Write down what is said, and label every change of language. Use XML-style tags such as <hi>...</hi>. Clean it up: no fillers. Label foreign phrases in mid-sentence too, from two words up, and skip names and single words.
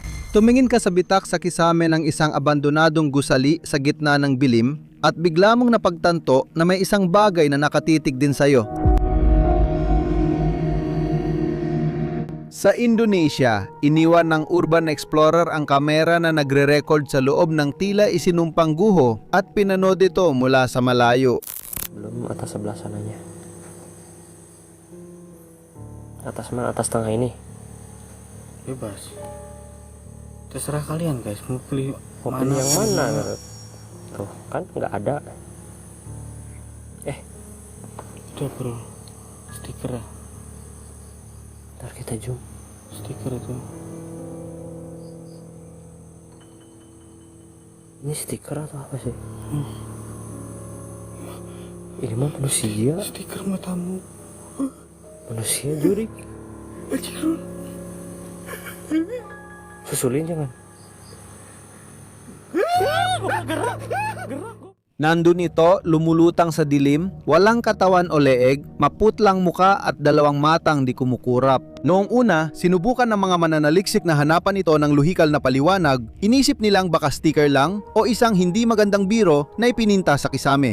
<tl>Tumingin ka sa bitak sa kisame ng isang abandonadong gusali sa gitna ng bilim at bigla mong napagtanto na may isang bagay na nakatitig din sa'yo. Sa Indonesia, iniwan ng urban explorer ang kamera na nagre-record sa loob ng tila isinumpang guho at pinanood ito mula sa malayo.</tl> <id>Belum atas sebelah sananya. Atas mana? Atas tengah ini. Bebas. Terserah kalian guys, mau pilih Mau pilih yang mana? Tuh kan nggak ada. Udah bro, stiker ya. Ntar kita zoom. Stiker itu. Ini stiker atau apa sih? Ini mah manusia. Stiker matamu. Manusia jurik. Susulin jangan.</id> <tl>Nandun ito, lumulutang sa dilim, walang katawan o leeg, maputlang muka at dalawang matang di kumukurap. Noong una, sinubukan ng mga mananaliksik na hanapan ito ng luhikal na paliwanag, inisip nilang baka sticker lang o isang hindi magandang biro na ipininta sa kisame.</tl>